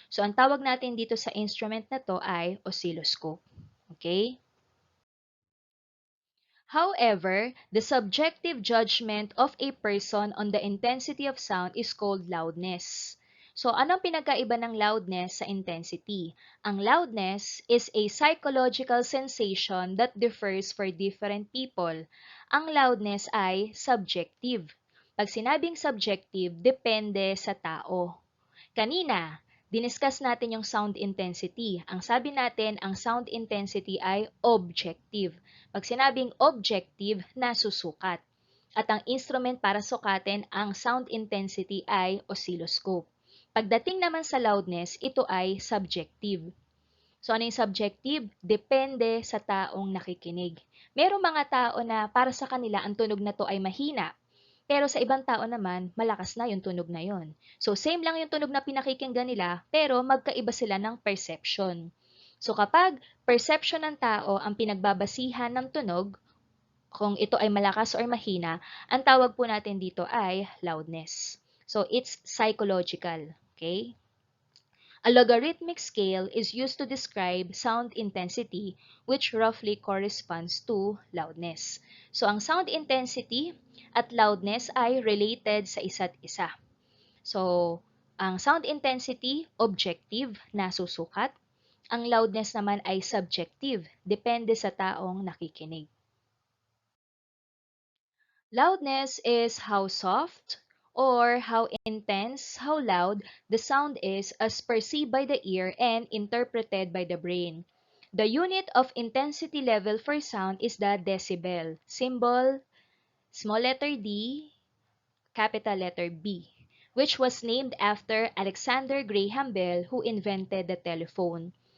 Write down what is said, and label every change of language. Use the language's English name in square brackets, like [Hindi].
[Filipino] So, ang tawag natin dito sa instrument na to ay oscilloscope. [English] Okay? However, the subjective judgment of a person on the intensity of sound is called loudness. [Filipino] So, anong pinagkaiba ng loudness sa intensity? [English] Ang loudness is a psychological sensation that differs for different people. [Filipino] Ang loudness ay subjective. Pag sinabing subjective, depende sa tao. Kanina, diniscuss natin yung sound intensity. Ang sabi natin, ang sound intensity ay objective. Pag sinabing objective, nasusukat. At ang instrument para sukatin ang sound intensity ay oscilloscope. Pagdating naman sa loudness, ito ay subjective. So ano yung subjective? Depende sa taong nakikinig. Merong mga tao na para sa kanila ang tunog na to ay mahina. Pero sa ibang tao naman, malakas na yung tunog na yon. So same lang yung tunog na pinakikinggan nila, pero magkaiba sila ng perception. So kapag perception ng tao ang pinagbabasihan ng tunog, kung ito ay malakas or mahina, ang tawag po natin dito ay loudness. [English] So it's psychological. Okay? A logarithmic scale is used to describe sound intensity, which roughly corresponds to loudness. [Filipino] So, ang sound intensity at loudness ay related sa isa't isa. So, ang sound intensity, objective, nasusukat. Ang loudness naman ay subjective, depende sa taong nakikinig. [English] Loudness is how soft or how intense, how loud the sound is as perceived by the ear and interpreted by the brain. The unit of intensity level for sound is the decibel, symbol small letter D, capital letter B, which was named after Alexander Graham Bell who invented the telephone.